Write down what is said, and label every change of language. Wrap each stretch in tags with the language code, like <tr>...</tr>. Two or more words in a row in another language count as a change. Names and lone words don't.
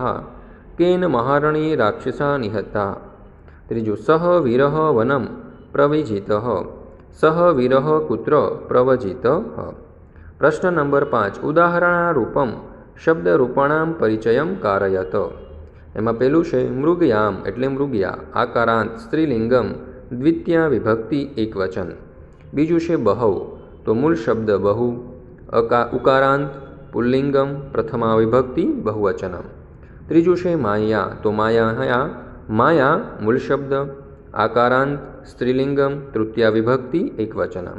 <sa>केन महारण्ये राक्षसा निहता। त्रीजू सह वीरः वनं प्रविजितः। सह वीरः कुत्र प्रवजितः। प्रश्न नंबर 5 उदाहरणारूपम शब्दरूपाणां परिचयं कारयत।</sa> <gu>एमां पेલું છે મૃગયામ એટલે મૃગયા આકારાંત સ્ત્રીલિંગમ દ્વિતીયા વિભક્તિ એકવચન। બીજું છે બહુ તો મૂળ શબ્દ બહુ ઉકારાંત પુલ્લિંગમ પ્રથમા વિભક્તિ બહુવચનમ। ત્રીજું છે માયા તો માયા માયા મૂળ શબ્દ આકારાંત સ્ત્રીલિંગમ તૃતીયા વિભક્તિ એકવચનમ।</gu>